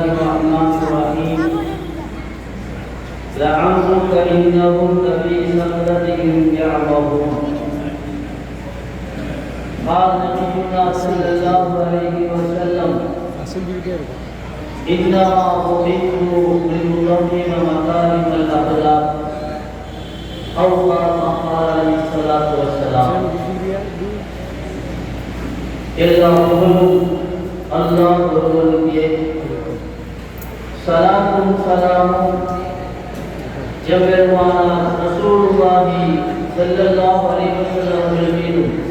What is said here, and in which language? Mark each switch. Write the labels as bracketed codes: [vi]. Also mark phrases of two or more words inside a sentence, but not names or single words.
[ar] الرحمن الرحيم لعمرك إنهم لفي سكرتهم يعمهون قال نبينا صلى الله عليه وسلم إنما بعثت لأتمم مكارم الأخلاق أو كما قال عليه الصلاة والسلام [ta] எல்லா புகழும் அல்லாஹ் ஒருவனுக்கே, சலாத்தும் சலாமும் எம்பெருமானார் [ar] رسول الله صلى الله عليه وسلم [ta] அவர்கள் மீதும்